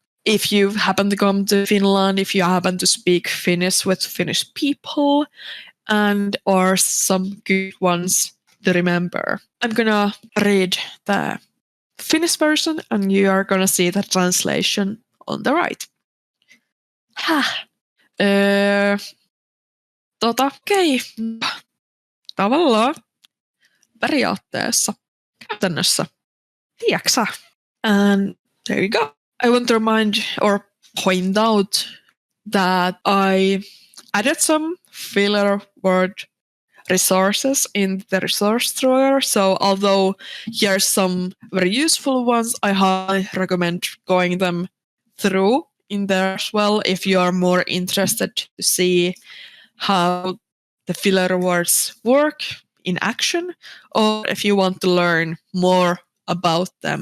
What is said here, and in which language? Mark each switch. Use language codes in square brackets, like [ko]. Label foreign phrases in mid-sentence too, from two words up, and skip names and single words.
[en] If you happen to come to Finland, if you happen to speak Finnish with Finnish people, and or some good ones to remember. I'm gonna read the Finnish version, and you are gonna see the translation on the right. [fi] Okei. Tavallaan periaatteessa käytännössä. Tiiäksä? [en] And there you go. I want to remind or point out that I added some filler word resources in the resource drawer. So although here's some very useful ones, I highly recommend going them through in there as well if you are more interested to see how the filler words work in action, or if you want to learn more about them.